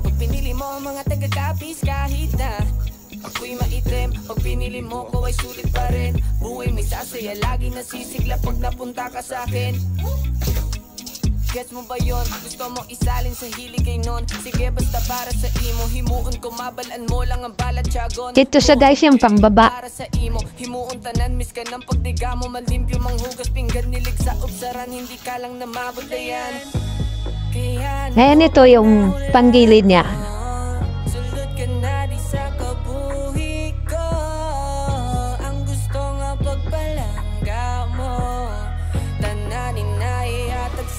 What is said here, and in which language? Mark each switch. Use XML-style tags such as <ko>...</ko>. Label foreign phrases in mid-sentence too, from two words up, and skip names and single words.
<tl>Pag pinili mo ang mga taga-kapis, kahit na ako'y maitim, pag pinili mo ko ay sulit pa rin. Buhay may sasaya, lagi nasisigla pag napunta ka sa akin. Gets mo ba yun? Gusto mo isalin sa hilig ay nun?</tl> <hil>Sige basta para sa imo, himuon ko mabalaan mo lang ang balat tiyagon.</hil> <tl>Ito siya guys, yung pangbaba.</tl> <hil>Para sa imo, himuon tanan, miss ka ng pagdiga mo, malimpyo manghugas pinggan, nilig sa ubsaran,</hil> <tl>hindi ka lang namabot na yan. Ngayon ito yung panggilid niya.</tl> <hil>Sulod ka na di sa kabuhi ko, ang gusto nga pagpalangga mo, tananin na iatag sa</hil>